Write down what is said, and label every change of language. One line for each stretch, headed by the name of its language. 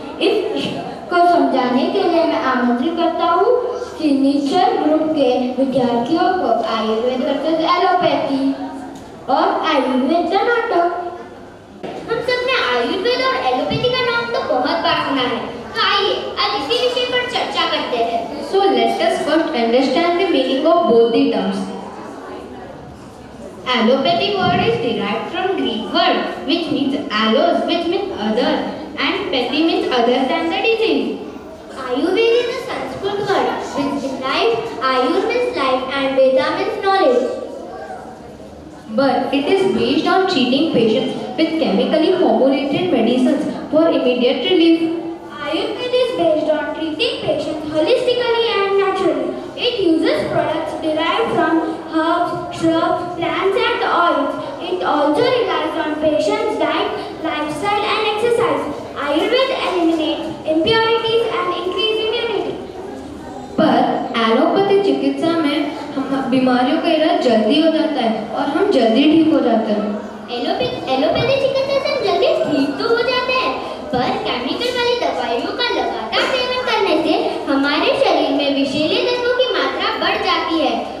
Hindi: इसको समझाने के लिए मैं आमंत्रित करता हूँ सिग्नेचर ग्रुप के विद्यार्थियों को आयुर्वेद वर्सेस एलोपैथी और आयुर्वेद का नाटक। हम सब ने आयुर्वेद और एलोपैथी का नाम तो बहुत बार सुना है, तो आइए आज इसी विषय पर चर्चा करते हैं।
English: So let us first understand the meaning of both the terms. Allopathy word is derived from Greek word which means allos, which means other, and pathy means other than the disease. Ayurveda is a Sanskrit word which derives Ayur means life and Veda means knowledge. But it is based on treating patients with chemically formulated medicines for immediate relief. Ayurveda is based on treating patients holistically and naturally. It uses products derived from herbs, shrubs, plants and oils. It also relies on patients' diet, lifestyle and exercise. Ayurveda eliminates impurities and increases immunity.
Hindi: पर allopathy चिकित्सा में हम बीमारियों का इलाज जल्दी हो जाता है और हम जल्दी ठीक हो जाते हैं। एलोपैथी चिकित्सा से हम जल्दी ठीक तो हो जाते हैं, पर केमिकल वाली दवाइयों का लगातार सेवन करने से हमारे शरीर में विषैले तत्वों की मात्रा बढ़ जाती है